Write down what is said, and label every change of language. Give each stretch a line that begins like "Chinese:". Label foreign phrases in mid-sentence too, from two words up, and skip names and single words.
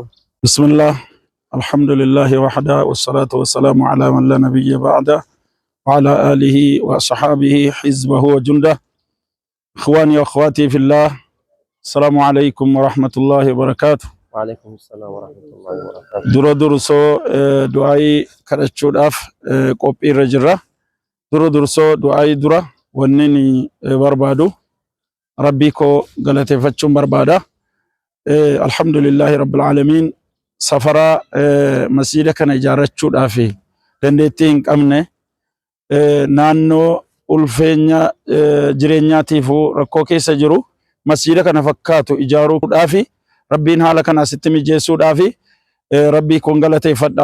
Arabic: بسم الله الحمد لله وحده والصلاة والسلام على من لا نبي بعده وعلى آله وأصحابه حزبه وجنده إخواني وأخواتي في الله السلام عليكم ورحمة الله وبركاته። وعليكم السلام ورحمة الله وبركاته።
Oromo: Dura dursoo du'aayii kadhachuudhaaf qophii irra jirra. Dura dursoo du'aayii dura wannin barbaadu rabbii koo galateeffachuun barbaada.
Arabic: الحمد لله رب العالمين
Oromo: safara masjiida kana ijaarrachuudhaaf dandeettii hin qabne naannoo ulfeenya jireenyaatiifuu rakkoo keessa jiru masjiida kana fakkaatu ijaaruudhaaf rabbiin haala kana asitti mijeessuudhaaf rabbii kun galateeffadha.